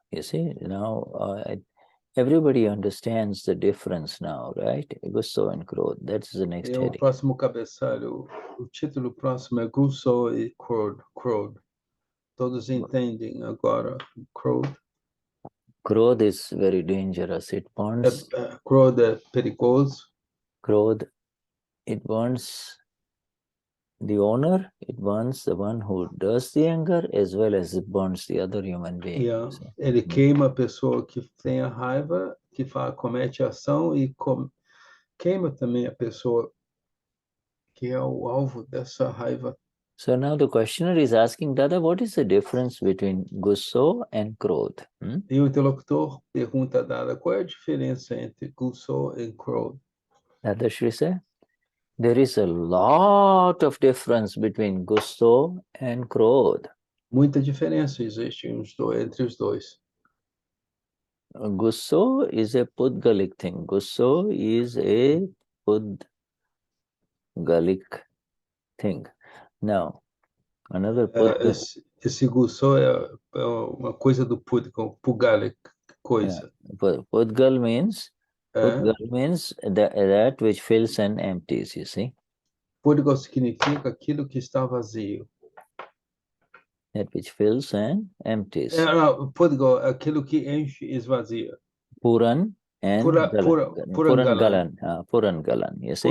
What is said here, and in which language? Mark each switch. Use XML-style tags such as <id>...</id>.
<en>You see, now everybody understands the difference now, right? Gusso and Krodha. That's the next heading.</en> <pt>O próximo cabeçalho, o título próximo é Gusso e Krodha. Todos entendem agora Krodha.</pt> <en>Krodha is very dangerous. It burns.</en> <pt>Krodha é perigoso.</pt> <en>Krodha, it burns the owner, it burns the one who does the anger, as well as it burns the other human being.</en> <pt>Ele queima a pessoa que tem a raiva, que comete a ação, e queima também a pessoa que é o alvo dessa raiva.</pt> <en>So now the questioner is asking, Dada, what is the difference between Gusso and Krodha?</en> <pt>E o interlocutor pergunta a Dada, qual é a diferença entre Gusso e Krodha?</pt> <en>Dadashri said, there is a lot of difference between Gusso and Krodha.</en> <pt>Muita diferença existe entre os dois.</pt> <en>Gusso is a Pudgalic thing. Gusso is a Pudgalic thing. Now, another Pudgalic.</en> <pt>Esse Gusso é uma coisa do Pudgalic, coisa.</pt> <en>Pudgal means that which fills and empties, you see.</en> <pt>Pudgal significa aquilo que está vazio.</pt> <en>That which fills and empties.</en> <pt>Pudgal, aquilo que enche e esvazia.</pt> <en>Puran and Purangalan, you see.</en>